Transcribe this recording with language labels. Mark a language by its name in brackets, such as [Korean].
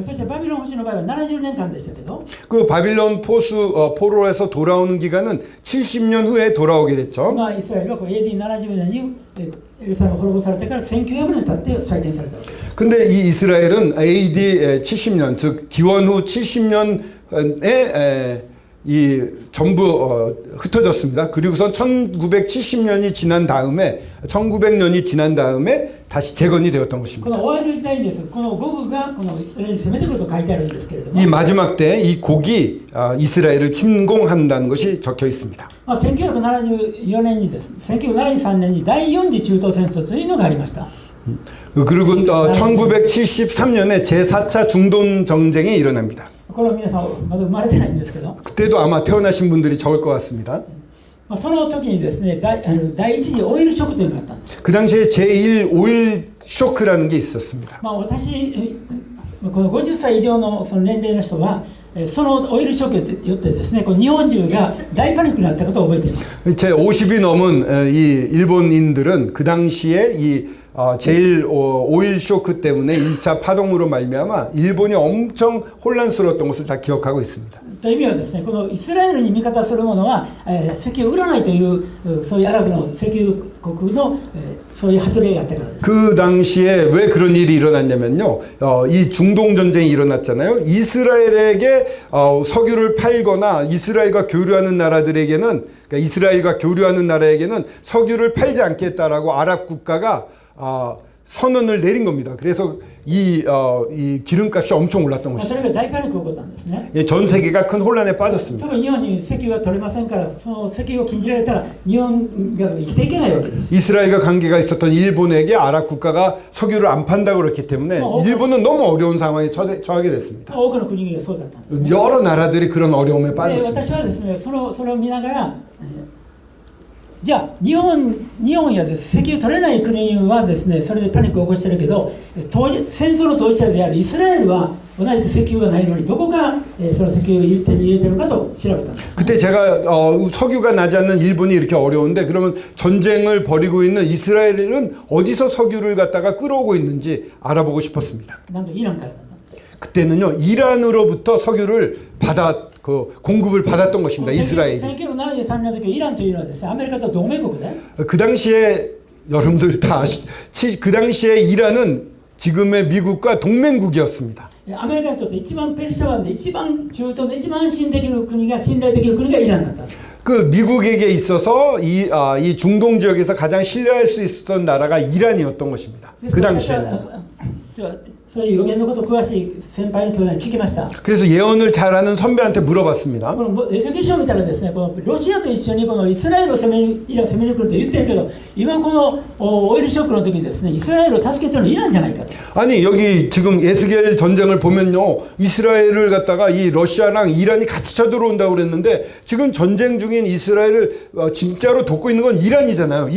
[Japanese] そしてバビロン保守の場合は70年間でしたけど、 [Korean] 그 바빌론 포로에서 돌아오는 기간은 70년 후에 돌아오게 됐죠. [Japanese] まあイスラエルはこれ AD70 年にエルサレムが滅ぼされてから1900年経って再建されたわけです。 [Korean] 근데 이 이스라엘은 AD 70년 즉 기원 후 70년에 이 전부 흩어졌습니다. 그리고선 1970년이 지난 다음에 1900년이 지난 다음에 다시 재건이 되었던 こ 것입니다. [Japanese] の終わりの時代にです、このゴグがこのイスラエルに攻めてくると書いてあるんですけれども、 [Korean] 이 마지막 때 이 곡이 이스라엘을 침공한다는 것이 적혀 있습니다. [Japanese] まあ、1974年にです、1973年に第4次中東戦争というのがありました。 [Korean] 그리고 1973년에 제4차 중동 정쟁이 일어납니다. [Japanese] これは皆さんまだ生まれてないんですけど、 [Korean] 그때도 아마 태어나신 분들이 적을 것 같습니다. [Japanese] まあ、その時にですね、第一次オイルショックというのがあったんです。 [Korean] 그 당시에 제1 오일 쇼크라는 게 있었습니다. [Japanese] まあ、私、この50歳以上のその年齢の人は、そのオイルショックによってですね、この日本中が大パニックになったことを覚えています。 [Korean] 제 50이 넘은 이 일본인들은 그 당시에 이 제일 오일 쇼크 때문에 1차 파동으로 말미암아 일본이 엄청 혼란스러웠던 것을 다 기억하고 있습니다. [Japanese] という意味はですね、このイスラエルに味方する者は、石油を売らないというそういうアラブの石油国の、そういう発令があったからです。 [Korean] 그 당시에 왜 그런 일이 일어났냐면요, 이 중동 전쟁이 일어났잖아요. 이스라엘에게 석유를 팔거나 이스라엘과 교류하는 나라들에게는, 그러니까 이스라엘과 교류하는 나라에게는 석유를 팔지 않겠다라고 아랍 국가가 선언을 내린 겁니다. 그래서 이 기름값이 엄청 올랐던 そ [Japanese] れが大パニックが起こったんですね。 [Korean] 예, 전 세계가 큰 혼란에 빠졌습니다. [Japanese] 特に日本に石油が取れませんから、その石油を禁じられたら日本が生きていけないわけです。 [Korean] 이스라엘과 관계가 있었던 일본에게 아랍 국가가 석유를 안 판다고 그랬기 때문에 일본은 너무 어려운 상황에 처하게 됐습니다. [Japanese] 多くの国がそうだったんです。 [Korean] 여러 나라들이 그런 어려움에 で、 빠졌습니다. [Japanese] 私はですね、それを見ながら、じゃあ日本やです石油取れない国はですね、それでパニックを起こしてるけど、戦争の当事者であるイスラエルは同じく石油がないのにどこがその石油を手に入れてるかと調べたんです。 [Korean] 그때 제가 석유가 나지 않는 일본이 이렇게 어려운데 그러면 전쟁을 벌이고 있는 이스라엘은 어디서 석유를 갖다가 끌어오고 있는지 알아보고 싶었습니다. [Japanese] なんとイランからなんだ。 [Korean] 그때는요 이란으로부터 석유를 공급을 받았던 것입니다. 이스라엘이. [Japanese] 1973年の時イランというのはですね、アメリカと同盟国で、 [Korean] 그 당시에 여러분들 다 그 당시에 이란은 지금의 미국과 동맹국이었습니다. [Japanese] アメリカにとって一番ペルシャ湾で一番中東で一番信頼できる国がイランだった。 [Korean] 그 미국에게 있어서 이 중동 지역에서 가장 신뢰할 수 있었던 나라가 이란이었던 것입니다. 그 당시에는. [Japanese] そういう予言のことを詳しい先輩の兄弟に聞きました。 [Korean] 그래서 예언을 잘하는 선배한테 물어봤습니다. [Japanese] このエゼキエル書を見たらですね、このロシアと一緒にこのイスラエルを攻めに来ると言ってるけど、今このオイルショックの時にですね、イスラエルを助けてるのはイランじゃないかと。 [Korean] 아니 여기 지금 에스겔 전쟁을 보면요 이스라엘을 갖다가 이 러시아랑 이란이 같이 쳐들어온다고 그랬는데 지금 전쟁 중인 이스라엘을 진짜로 돕고 있는 건 이란이잖아요.